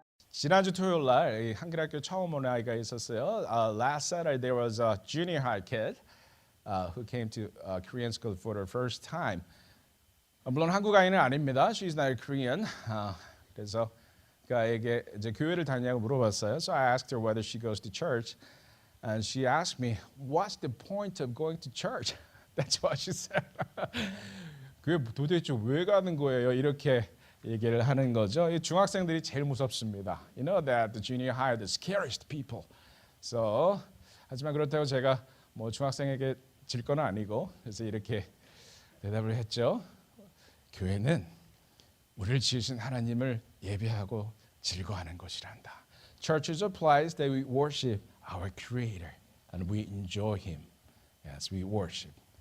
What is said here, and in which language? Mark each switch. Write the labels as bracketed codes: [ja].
[ko] 지난주 토요일 날 한글학교 처음 온 아이가 있었어요. [en] Last Saturday there was a junior high kid who came to Korean school for the first time. [ko] 물론 한국 아이는 아닙니다. [en] She's not Korean. [ko] 그래서 그 아이에게 이제 교회를 다니냐고 물어봤어요. [en] So I asked her whether she goes to church, and she asked me, "What's the point of going to church?" That's what she said. [ko] 그게 도대체 왜 가는 거예요? 이렇게 얘기를 하는 거죠. 이 중학생들이 제일 무섭습니다. [en] You know that the junior high are the scariest people. So [ko] 하지만 그렇다고 제가 뭐 중학생에게 질 건 아니고 그래서 이렇게 대답을 했죠. 교회는 우리를 지으신 하나님을 예배하고 즐거워하는 곳이란다. [en] Church is a place that we worship our Creator and we enjoy Him as we worship.